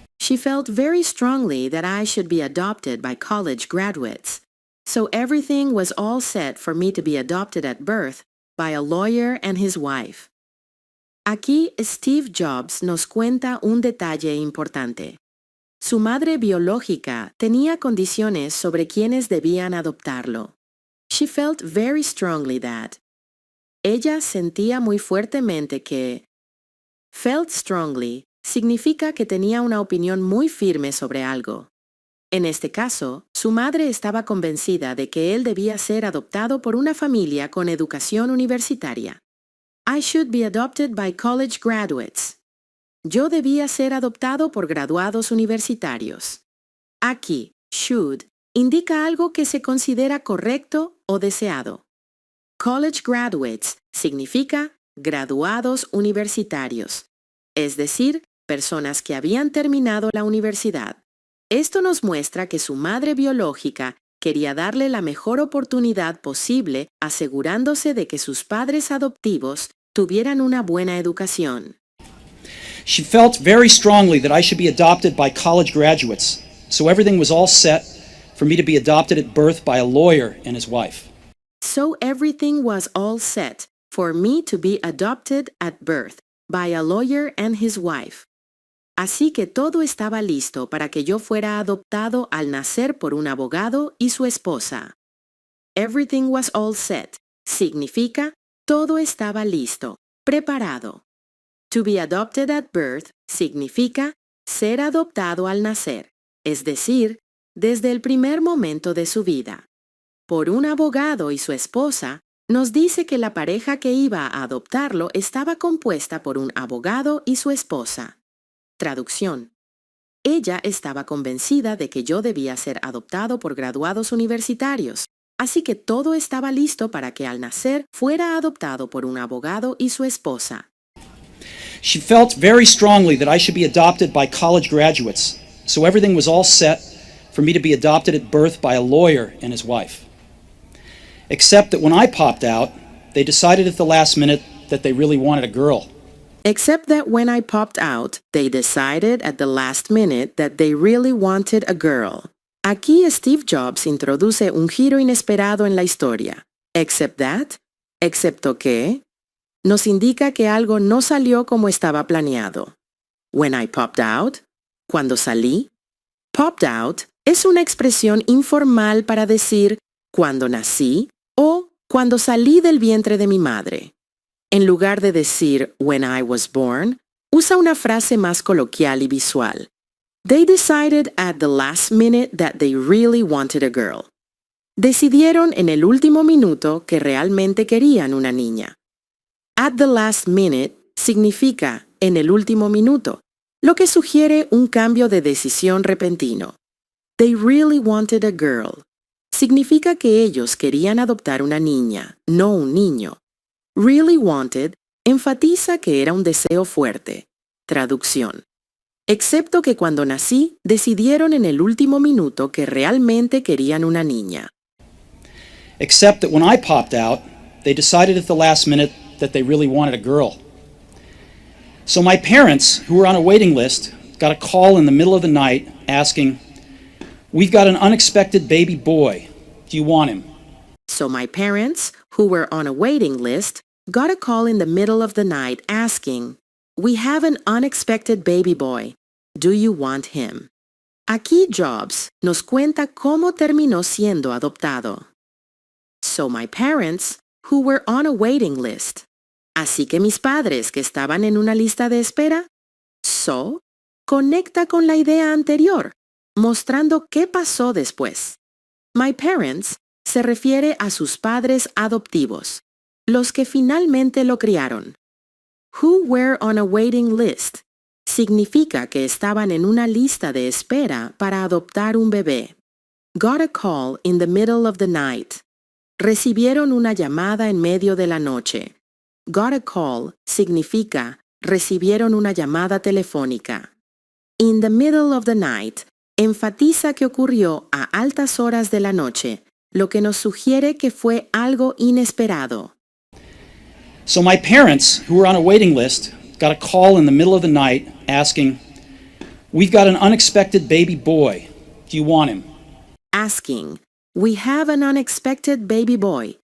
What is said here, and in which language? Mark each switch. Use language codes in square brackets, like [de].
[en] She felt very strongly that I should be adopted by college graduates, so everything was all set for me to be adopted at birth by a lawyer and his wife. [es] Aquí Steve Jobs nos cuenta un detalle importante. Su madre biológica tenía condiciones sobre quienes debían adoptarlo. [en] She felt very strongly that. [es] Ella sentía muy fuertemente que. [en] Felt strongly [es] significa que tenía una opinión muy firme sobre algo. En este caso, su madre estaba convencida de que él debía ser adoptado por una familia con educación universitaria. [en] I should be adopted by college graduates. [es] Yo debía ser adoptado por graduados universitarios. Aquí, should indica algo que se considera correcto o deseado. [en] College graduates [es] significa graduados universitarios, es decir, personas que habían terminado la universidad. Esto nos muestra que su madre biológica quería darle la mejor oportunidad posible, asegurándose de que sus padres adoptivos tuvieran una buena educación. [en] She felt very strongly that I should be adopted by college graduates, so everything was all set for me to be adopted at birth by a lawyer and his wife. So everything was all set for me to be adopted at birth by a lawyer and his wife. [es] Así que todo estaba listo para que yo fuera adoptado al nacer por un abogado y su esposa. [en] Everything was all set [es] significa todo estaba listo, preparado. [en] To be adopted at birth [es] significa ser adoptado al nacer, es decir, desde el primer momento de su vida. Por un abogado y su esposa, nos dice que la pareja que iba a adoptarlo estaba compuesta por un abogado y su esposa. Traducción. Ella estaba convencida de que yo debía ser adoptado por graduados universitarios, así que todo estaba listo para que al nacer fuera adoptado por un abogado y su esposa. [en] She felt very strongly that I should be adopted by college graduates, so everything was all set for me to be adopted at birth by a lawyer and his wife. Except that when I popped out, they decided at the last minute that they really wanted a girl. Except that when I popped out, they decided at the last minute that they really wanted a girl. [es] Aquí Steve Jobs introduce un giro inesperado en la historia. [en] Except that, [es] excepto que, nos indica que algo no salió como estaba planeado. [en] When I popped out, [es] cuando salí. [en] Popped out [es] es una expresión informal para decir cuando nací o cuando salí del vientre de mi madre. En lugar de decir [en] when I was born, [es] usa una frase más coloquial y visual. [en] They decided at the last minute that they really wanted a girl. [es] Decidieron en el último minuto que realmente querían una niña. [en] At the last minute [es] significa en el último minuto, lo que sugiere un cambio de decisión repentino. [en] They really wanted a girl. [es] Significa que ellos querían adoptar una niña, no un niño. [en] Really wanted [es] enfatiza que era un deseo fuerte. Traducción. Excepto que cuando nací, decidieron en el último minuto que realmente querían una niña. [en] Except that when I popped out, they decided at the last minute that they really wanted a girl. So my parents, who were on a waiting list, got a call in the middle of the night asking, "We've got an unexpected baby boy. Do you want him?" So my parents, who were on a waiting list, got a call in the middle of the night asking, "We have an unexpected baby boy. Do you want him?" [es] Aquí Jobs nos cuenta cómo terminó siendo adoptado. [en] So my parents, who were on a waiting list. [es] Así que mis padres que estaban en una lista de espera. So, conecta con la idea anterior, mostrando qué pasó después. [en] My parents [es] se refiere a sus padres adoptivos, los que finalmente lo criaron. [en] Who were on a waiting list [es] significa que estaban en una lista de espera para adoptar un bebé. [en] Got a call in the middle of the night. [es] Recibieron una llamada en medio de la noche. [en] Got a call [es] significa recibieron una llamada telefónica. [en] In the middle of the night [es] enfatiza que ocurrió a altas horas de la noche, lo que nos sugiere que fue algo inesperado. [en] So my parents, who were on a waiting list, got a call in the middle of the night asking, "We've got an unexpected baby boy. Do you want him?" Asking, "We have an unexpected baby boy.